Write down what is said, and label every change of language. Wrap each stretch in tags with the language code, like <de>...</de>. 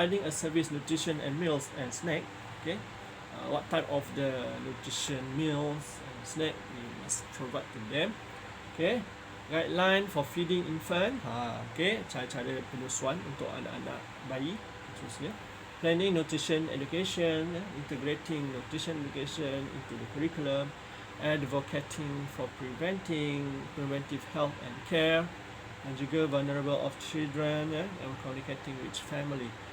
<en>providing a service nutrition and meals and snack. Okay, what type of the nutrition meals and snack we must provide to them. Okay, guideline for feeding infant.</en> <ms>Okay, cara-cara penyusuan untuk anak-anak bayi khususnya.</ms> <en>Planning nutrition education, integrating nutrition education into the curriculum, advocating for preventive health and care,</en> <ms>dan juga</ms> <en>vulnerable of children, and communicating with family.</en>